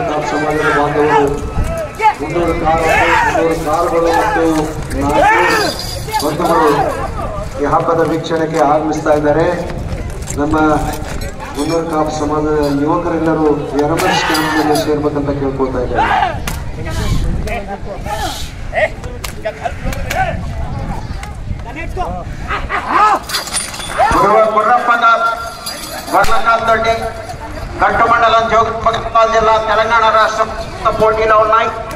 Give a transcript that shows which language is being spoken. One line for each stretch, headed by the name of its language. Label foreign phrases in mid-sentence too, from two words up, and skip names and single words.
Kannada: ಕಾಪ್ ಸಮಾಜದ ಬಾಂಧವರು 300 ಕಾರುಗಳು ಮತ್ತು 4 ಬಂಧುಗಳು ಈ ಹಬ್ಬದ ವೀಕ್ಷಣೆಗೆ ಆಗಮಿಸ್ತಾ ಇದ್ದಾರೆ. ನಮ್ಮ ಮುನ್ನೂರು ಕಾಪ್ ಸಮಾಜದ ಯುವಕರೆಲ್ಲರೂ ಎರಮಸ್ ಕ್ಯಾಂಪ್ನಲ್ಲಿ ಸೇರ್ಬೇಕಂತ ಕೇಳ್ಕೊಳ್ತಾ ಇದ್ದಾರೆ.
Telugu: కురువ కుర్రప్ప గొడ్లకాందొడ్డి గట్టు మండలం జోగులాంబ జిల్లా తెలంగాణ రాష్ట్రం పోటీలో ఉన్నాయి.